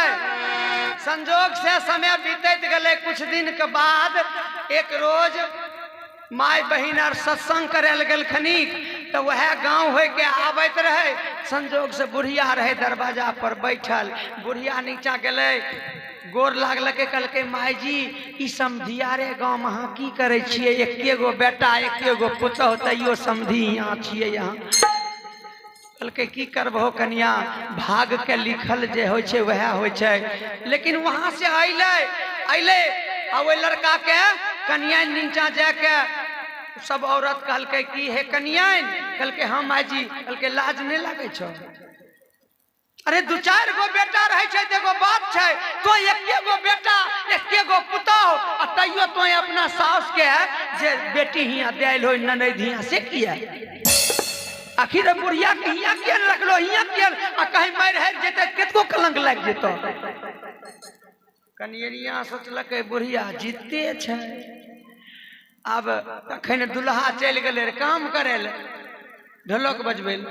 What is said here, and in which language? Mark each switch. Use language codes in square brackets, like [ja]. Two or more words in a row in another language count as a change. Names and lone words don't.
[mai] संजोग से समय बीतत गए। कुछ दिन के बाद एक रोज माय बहिन आर सत्संग करे लगल खनिक, तो वह गांव हो के आबत रहे। संजोग से बुढ़िया रहे दरवाजा पर बैठल। बुढ़िया नीचा गए, गोर लागलकै, कहलकै माय जी ई समधिया रे गाँव में अहाँ की करे छिए? एके गो बेटा एके गो पुतहु, तैयो समधी यहाँ छिए यहाँ। कहलकै की करबहो कनिया, भाग के लिखल जे होइ छै वह होइ छै। लेकिन वहां से अइले आ ओइ लड़का के कनिया नीचा जाके सब औरत कहलकै की हे कनिया? कहलकै हाँ माय जी। कहलकै लाज नहीं लागे छो? अरे दू चार गो बेटा रहे छै देखो बात छै, तो एके गो बेटा एके गो पुतहु, आ तैयो तो अपना सास के जे बेटी हिया देल हो ननद हिया से किया? आखिर बुढ़िया के हिया किया रखलो, हिया किया? आ कहीं मर हर जेते केतको कलंक लग जेतो। कनियनिया सोचलकै बुढ़िया जीते छै। अब तखन दुल्हा चल गए काम करे ले, ढोलक बजबे।